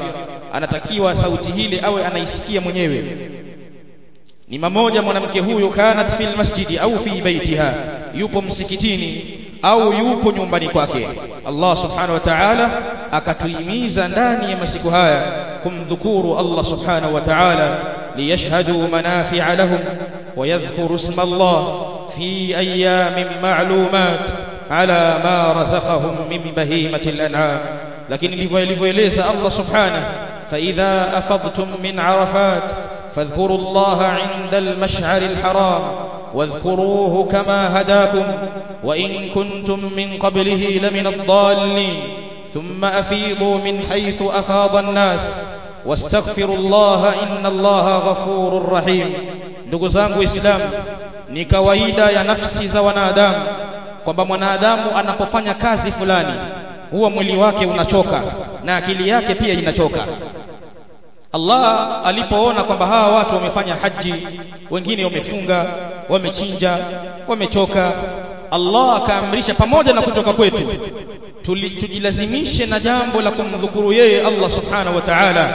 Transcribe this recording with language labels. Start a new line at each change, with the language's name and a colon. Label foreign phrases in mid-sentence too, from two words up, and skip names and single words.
Swahili: Anatakiwa sauti hile awe anaisikia mwenyewe. Ni mmoja mwanamke huyo
Arabic: كانت في المسجد أو في بيتها,
Swahili: yupo msikitini au yupo nyumbani kwake.
Arabic: الله سبحانه وتعالى
Swahili: akatuhimiza ndani ya masiku haya kumdhukuru
Arabic: الله سبحانه وتعالى ليشهدوا منافع لهم ويذكروا اسم الله في أيام معلومات على ما رزقهم من بهيمة الأنعام.
Swahili: Lakini ndivyo ilivyoeleza
Arabic: الله سبحانه فإذا أفضتم من عرفات فاذكروا الله عند المشعر الحرام واذكروه كما هداكم وإن كنتم من قبله لمن الضالين ثم أفيضوا من حيث أفاض الناس واستغفروا الله إن الله غفور رحيم.
Swahili: ndugu zangu Waislamu, ni kawaida ya nafsi za wanadamu kwamba mwanadamu anapofanya kazi fulani huwa mwili wake unachoka na akili yake pia inachoka. Allah alipoona kwamba hawa watu wamefanya haji, wengine wamefunga, wamechinja, wamechoka, Allah akaamrisha pamoja na kutoka kwetu tujilazimishe na jambo la kumdhukuru yeye Allah
Arabic: سبحانه وتعالى.